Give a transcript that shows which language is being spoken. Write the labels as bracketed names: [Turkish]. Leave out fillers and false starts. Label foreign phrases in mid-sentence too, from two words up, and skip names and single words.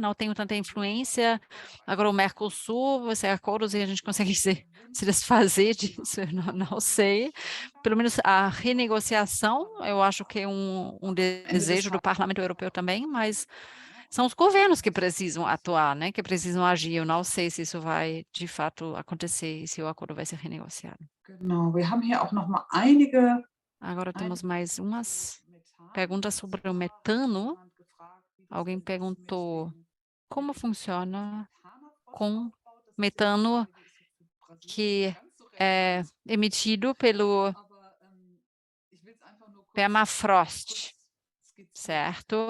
[Portuguese] Não tem tanta influência. Agora o Mercosul, você acorda e a gente consegue se desfazer disso, eu não sei. Pelo menos a renegociação, eu acho que é um desejo do Parlamento Europeu também, mas são os governos que precisam atuar, né? Que precisam agir. Eu não sei se isso vai, de fato, acontecer e se o acordo vai ser renegociado. [German] Genau, wir haben hier auch noch mal einige... [Portuguese] Agora temos mais umas perguntas sobre o metano. Alguém perguntou como funciona com metano que é emitido pelo permafrost, certo?